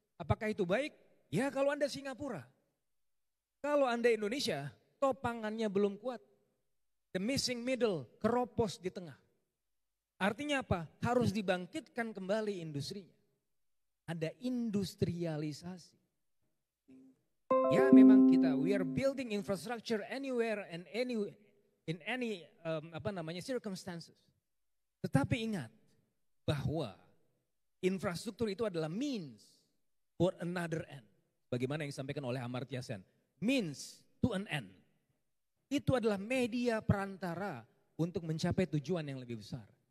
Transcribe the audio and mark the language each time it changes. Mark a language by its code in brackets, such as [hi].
[id] Apakah itu baik? Ya kalau Anda Singapura. Kalau Anda Indonesia, topangannya belum kuat. [en] The missing middle, [id] keropos di tengah. Artinya apa? Harus dibangkitkan kembali industrinya. Ada industrialisasi. [en] Ya memang we are building infrastructure anywhere and in any circumstances. [id] Tetapi ingat bahwa infrastruktur itu adalah [en] means for another end. [id] Bagaimana yang disampaikan oleh Amartya Sen. [en] Means to an end. [id] Itu adalah media perantara untuk mencapai tujuan yang lebih besar.